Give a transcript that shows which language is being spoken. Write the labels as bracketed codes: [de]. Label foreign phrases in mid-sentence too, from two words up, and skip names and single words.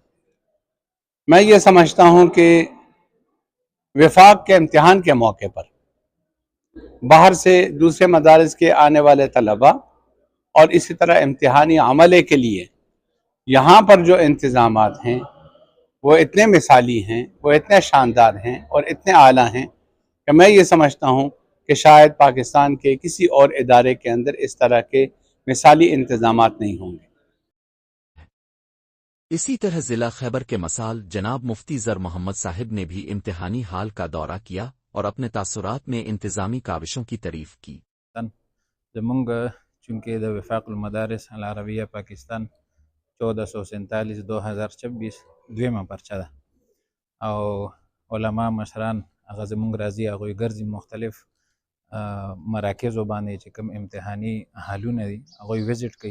[ur] میں یہ سمجھتا ہوں کہ وفاق کے امتحان کے موقع پر باہر سے دوسرے مدارس کے آنے والے طلباء اور اسی طرح امتحانی عملے کے لیے یہاں پر جو انتظامات ہیں وہ اتنے مثالی ہیں، وہ اتنے شاندار ہیں اور اتنے اعلیٰ ہیں کہ میں یہ سمجھتا ہوں کہ شاید پاکستان کے کسی اور ادارے کے اندر اس طرح کے مثالی انتظامات نہیں ہوں گے۔ اسی طرح ضلع خیبر کے مسال جناب مفتی زر محمد صاحب نے بھی امتحانی ہال کا دورہ کیا اور اپنے تاثرات میں انتظامی کاوشوں کی تعریف کی۔ [ps] زمونږ چونکہ د وفاق المدارس العربیہ پاکستان 1447 2026 دویمه پرچه ده او علما مشران هغه زمونږ راځي، هغوی ګرځي مختلف مراکزو باندې چې کوم امتحاني حالونه دي هغوی وزټ کوي۔